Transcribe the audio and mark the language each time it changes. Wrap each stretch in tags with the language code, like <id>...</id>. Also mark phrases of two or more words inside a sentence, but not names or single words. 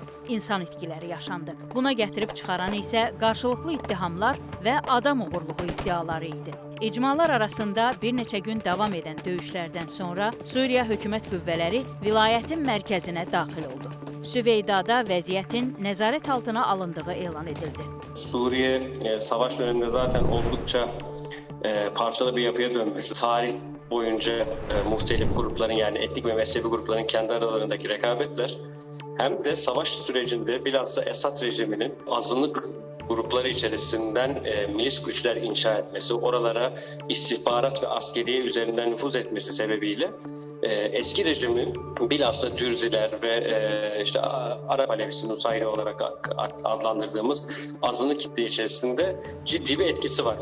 <az>İnsan itkiləri yaşandı. Buna gətirib çıxaran isə qarşılıqlı ittihamlar və adam uğurluğu iddiaları idi. İcmalar arasında bir neçə gün davam edən döyüşlərdən sonra Suriya hökumət qüvvələri vilayətin mərkəzinə daxil oldu. Süveydada vəziyyətin nəzarət altına alındığı elan edildi.</az> <tr>Suriye savaş döneminde zaten oldukça parçalı bir yapıya dönmüştü. Tarih boyunca muhtelif grupların, yani etnik ve mezhebi grupların kendi aralarındaki rekabetler hem de savaş sürecinde bilhassa Esad rejiminin azınlık grupları içerisinden milis güçler inşa etmesi, oralara istihbarat ve askeriye üzerinden nüfuz etmesi sebebiyle eski rejimin bilhassa Dürziler ve işte Arap Alevisi Nusayri olarak adlandırdığımız azınlık kitle içerisinde ciddi bir etkisi var.</tr>